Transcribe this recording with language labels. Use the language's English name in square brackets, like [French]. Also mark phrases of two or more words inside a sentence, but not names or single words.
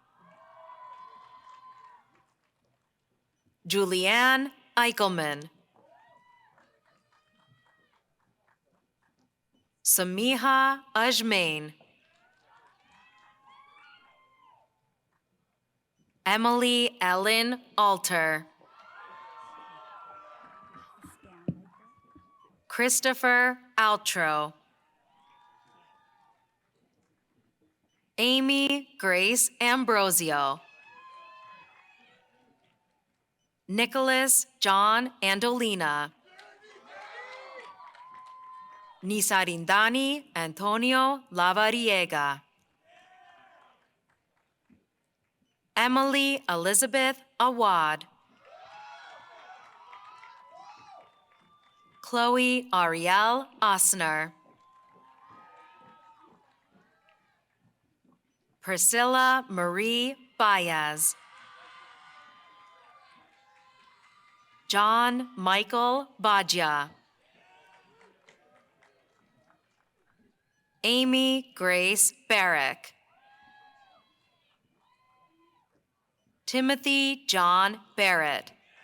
[English] Julianne Eichelman. Samiha Ajmain. Emily Ellen Alter. Christopher Altro. Amy Grace Ambrosio. Nicholas John Andolina. Nisarindani Antonio Lavariega. Emily Elizabeth Awad. Chloe Ariel Osner. Priscilla Marie Baez. John Michael Baja. Amy Grace Barrick. Timothy John Barrett.